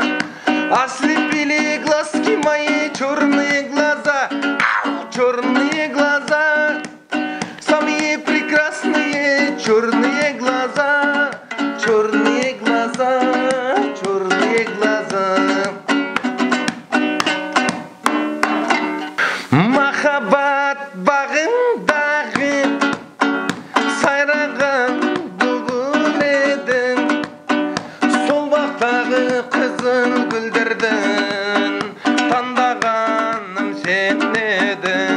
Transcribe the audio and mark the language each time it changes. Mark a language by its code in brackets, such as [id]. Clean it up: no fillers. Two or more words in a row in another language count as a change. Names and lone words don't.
[ru] Ослепили глазки мои, черные глаза. Ау, черные глаза. Самые прекрасные черные глаза. Черные глаза, черные глаза. [kk] Махаббат багындағы сайраған бұлбұл едің, сол бақтағы қызыл гүлдердің таңдағаным сен едің.